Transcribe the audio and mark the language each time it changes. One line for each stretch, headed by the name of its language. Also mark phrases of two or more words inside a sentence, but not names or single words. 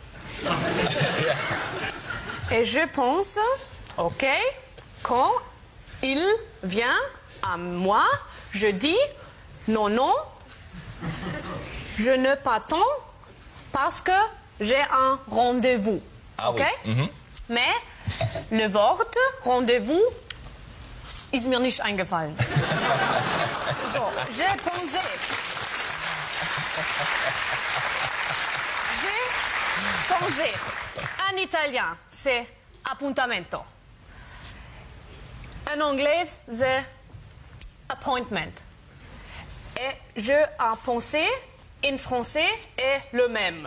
French: Et je pense, ok, quand il vient à moi, je dis non, non, je ne t'attends parce que j'ai un rendez-vous. Ok? Oui. Mais le
German: Wort rendez-vous ist mir nicht eingefallen. So,
French: j'ai pensé. En italien, c'est appuntamento. En anglais, c'est appointment. Et je ai pensé, en français, est le même.